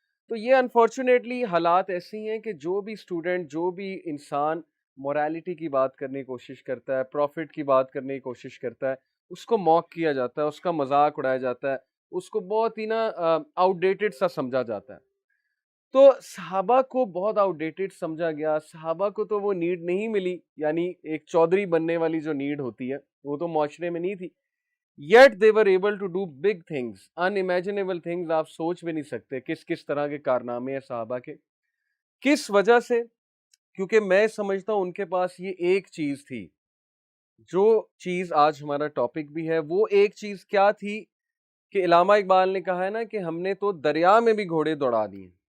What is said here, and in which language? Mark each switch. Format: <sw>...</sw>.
<ur>تو یہ انفارچونیٹلی حالات ایسی ہیں کہ جو بھی اسٹوڈنٹ, جو بھی انسان مورالٹی کی بات کرنے کی کوشش کرتا ہے, پروفٹ کی بات کرنے کی کوشش کرتا ہے, اس کو موک کیا جاتا ہے, اس کا مذاق اڑایا جاتا ہے, اس کو بہت ہی نا آؤٹ ڈیٹڈ سا سمجھا جاتا ہے. تو صحابہ کو بہت آؤٹ ڈیٹڈ سمجھا گیا. صحابہ کو تو وہ نیڈ نہیں ملی, یعنی ایک چودھری بننے والی جو نیڈ ہوتی ہے وہ تو معاشرے میں نہیں تھی.</ur> <en>Yet they were able to do big things, unimaginable things.</en> <ur>آپ سوچ بھی نہیں سکتے کس کس طرح کے کارنامے ہیں صحابہ کے. کس وجہ سے؟ کیونکہ میں سمجھتا ہوں ان کے پاس یہ ایک چیز تھی, جو چیز آج ہمارا ٹاپک بھی ہے. وہ ایک چیز کیا تھی کہ علامہ اقبال نے کہا ہے نا کہ ہم نے تو دریا میں بھی گھوڑے دوڑا دیے.</ur>